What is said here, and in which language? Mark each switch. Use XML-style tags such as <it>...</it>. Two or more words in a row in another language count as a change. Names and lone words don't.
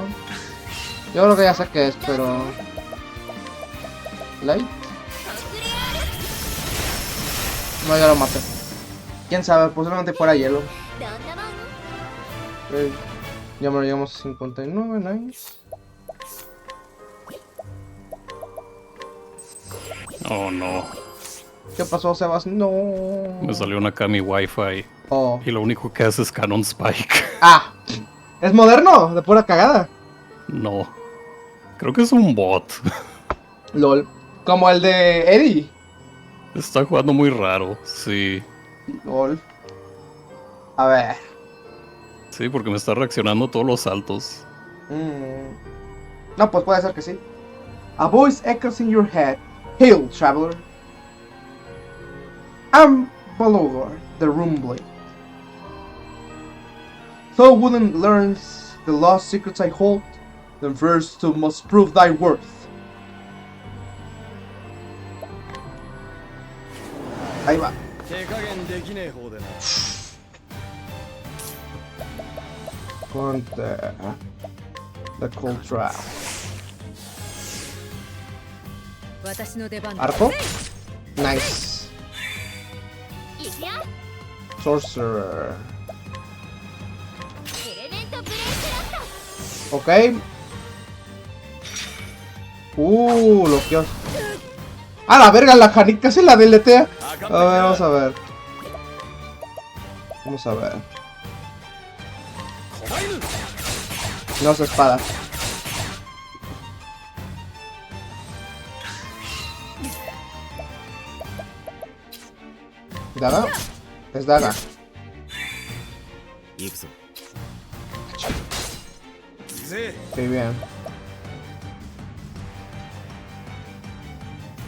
<es>Yo creo que ya sé qué es, pero... Light. No, ya lo maté. Quién sabe, posiblemente fuera hielo.</es> <ja>どんなもん？</ja> <es>Ok, ya me lo llevamos a 59, nice. Oh no. ¿Qué pasó, Sebas? No. Me salió una Kami Wi-Fi. Oh. Y lo único que hace es Canon Spike. Ah. ¿Es moderno? De pura cagada. No. Creo que es un bot. LOL. Como el de Eddie. Está jugando muy raro. Sí. LOL. A ver. Sí, porque me está reaccionando todos los saltos. No, pues puede ser que sí.</es> <en>A voice echoes in your head. Hail, traveler. I'm Balogor, the Rumbling. Thou wouldn't learn the lost secrets I hold, then first thou must prove thy worth.</en> <es>Ahí va.</es> <ja>手加減できねえ方でな</ja> <en>Ponte the cold trap.</en> <ja>私の出番だ</ja> <es>Arco. Nice.</es> <ja>いくよ</ja> <es>Sorcerer.</es> <ja>エレメントブレイスロット</ja> <es>Ok. Lo que os... ¡A la verga! La canica se la deletea. A ver, vamos a ver. Vamos a ver. No es espada. ¿Daga? Es daga.</es> <ja>行くぞ</ja> <es>Qué bien.</es>